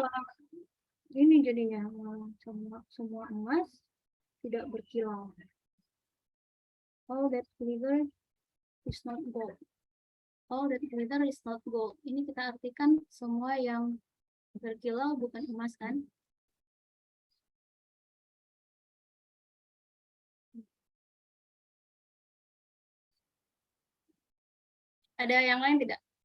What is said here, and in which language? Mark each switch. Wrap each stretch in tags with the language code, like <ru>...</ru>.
<id>malah ini jadinya malah semua emas tidak berkilau.</id> <en>All that glitter is not gold. All that glitter is not gold.</en> <id>Ini kita artikan semua yang berkilau bukan emas kan? Ada yang lain tidak?</id>